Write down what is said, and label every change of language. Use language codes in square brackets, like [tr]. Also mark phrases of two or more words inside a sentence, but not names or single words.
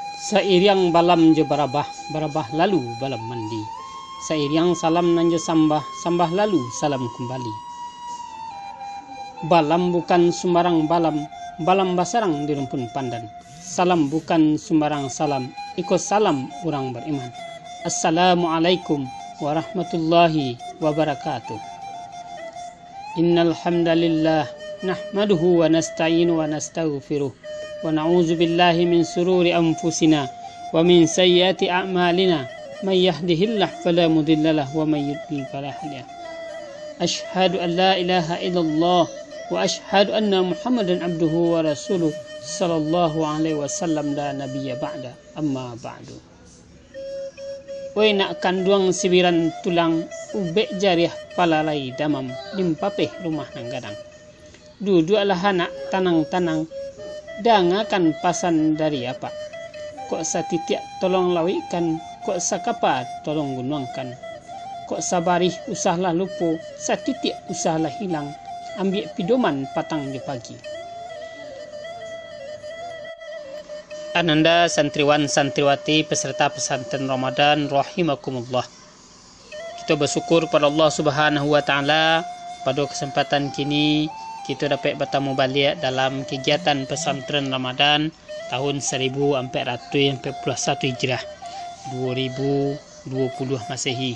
[min] Sairiang balam je barabah, barabah lalu balam mandi. Sairiang salam nan je sambah, sambah lalu salam kembali. Balam bukan sembarang balam, balam basarang di rumpun pandan. Salam bukan sembarang salam, ikut salam orang beriman. [ar] السلام عليكم ورحمة الله وبركاته. إن الحمد لله نحمده ونستعين ونستغفره ونعوذ بالله من شرور أنفسنا ومن سيئات أعمالنا من يهده الله فلا مضل له ومن يضلل فلا هادي. أشهد أن لا إله إلا الله وأشهد أن محمدا عبده ورسوله صلى الله عليه وسلم لا نبي بعد أما بعد. [min] Woi nak kanduang sibiran tulang ubek jariah palalai damam limpapeh rumah nang gadang. Duduk lah anak tanang-tanang dangakan pasan dari apa. Kok satitiak tolong lawikan, kok sakapa tolong gunuangkan. Kok sabarih usahlah lupo, satitiak usahlah hilang. Ambil pidoman patang je pagi. [id] Ananda santriwan santriwati peserta pesantren Ramadan rahimakumullah. Kita bersyukur pada [ar] الله سبحانه وتعالى [id] pada kesempatan kini kita dapat bertemu balik dalam kegiatan pesantren Ramadan tahun 1441 Hijrah 2020 Masehi.